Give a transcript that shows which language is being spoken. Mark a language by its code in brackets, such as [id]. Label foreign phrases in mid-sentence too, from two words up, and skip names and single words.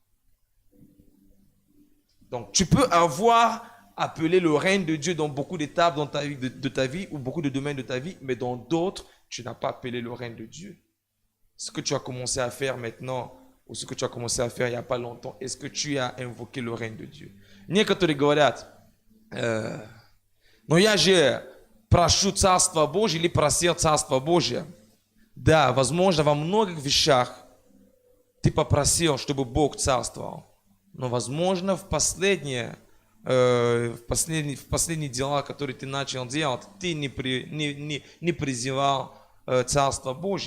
[fr] Donc tu peux avoir appelé le règne de Dieu dans beaucoup d'étapes dans ta vie, de ta vie ou beaucoup de domaines de ta vie, mais dans d'autres, tu n'as pas appelé le règne de Dieu. Ce que tu as commencé à faire maintenant, ou ce que tu as commencé à faire il n'y a pas longtemps, est-ce que tu as invoqué le règne de Dieu? [ru] Некоторые говорят, но я же прошу Царство Божие или просил Царство Божие. Да, возможно, во многих вещах ты попросил, чтобы Бог царствовал. Но, возможно, в последние дела, которые ты начал делать, ты не призывал Царство Божие.